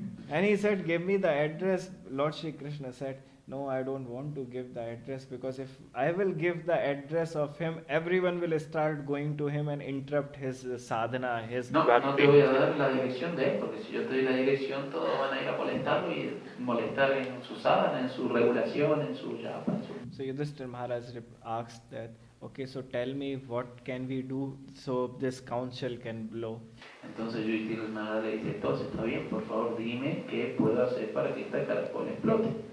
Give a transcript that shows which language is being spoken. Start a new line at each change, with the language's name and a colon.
English: And he said, give me the address. Lord Shri Krishna said, no, I don't want to give the address, because if I will give the address of him, everyone will start going to him and interrupt his sadhana, his bhakti.
Spanish: No te voy a dar la dirección de él, porque si yo te doy la dirección, todos van a ir a molestarlo y molestar en su sadhana, en su regulación, en su japa.
English: So Yudhishthira Maharaj asked that, okay, so tell me what can we do so this council can blow.
Spanish: Entonces Yudhishthira Maharaj le dice, entonces está bien, por favor dime qué puedo hacer para que esta caracol explote.